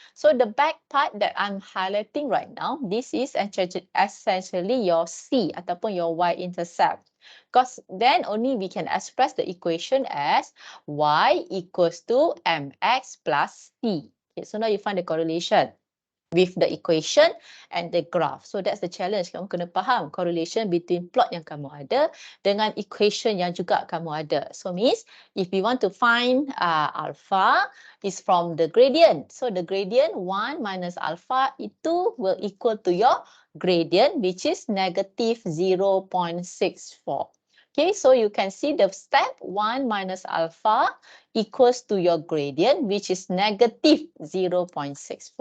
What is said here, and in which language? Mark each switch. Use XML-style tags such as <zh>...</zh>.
<en>So the back part that I'm highlighting right now, this is essentially your C ataupun your y-intercept. Because then only we can express the equation as y equals to mx plus c. Okay, so now you find the correlation with the equation and the graph. So that's the challenge.</en> <ms>Kamu kena faham</ms> <en>correlation between</en> <ms>plot yang kamu ada dengan equation yang juga kamu ada.</ms> <en>So means if you want to find alpha is from the gradient. So the gradient 1 minus alpha itu will equal to your gradient which is negative 0.64. Okay, so you can see the step 1 minus alpha equals to your gradient which is negative 0.64.</en>